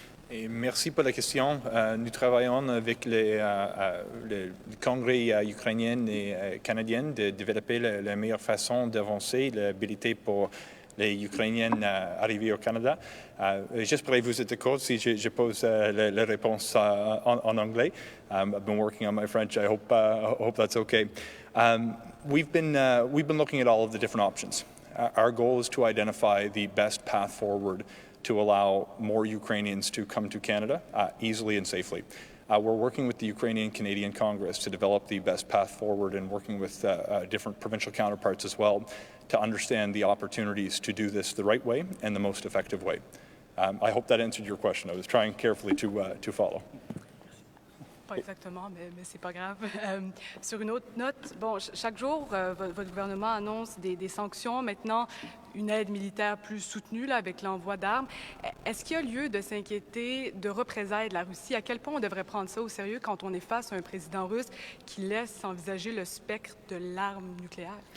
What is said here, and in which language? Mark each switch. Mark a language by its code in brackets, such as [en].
[fr] Et merci pour la question. Nous travaillons avec le Congrès ukrainien et canadien de développer la meilleure façon d'avancer, l'habilité pour les Ukrainiens arrivés au Canada. Juste pour vous être d'accord, si je pose la réponse en anglais. [en] I've been working on my French. I hope that's okay. We've been looking at all of the different options. Our goal is to identify the best path forward to allow more Ukrainians to come to Canada easily and safely. We're working with the Ukrainian-Canadian Congress to develop the best path forward and working with different provincial counterparts as well to understand the opportunities to do this the right way and the most effective way. I hope that answered your question. I was trying carefully to follow. [fr] Pas exactement, mais c'est pas grave. Sur une autre note, bon, chaque jour, votre gouvernement annonce des sanctions. Maintenant, une aide militaire plus soutenue là, avec l'envoi d'armes. Est-ce qu'il y a lieu de s'inquiéter de représailles de la Russie? À quel point on devrait prendre ça au sérieux quand on est face à un président russe qui laisse envisager le spectre de l'arme nucléaire?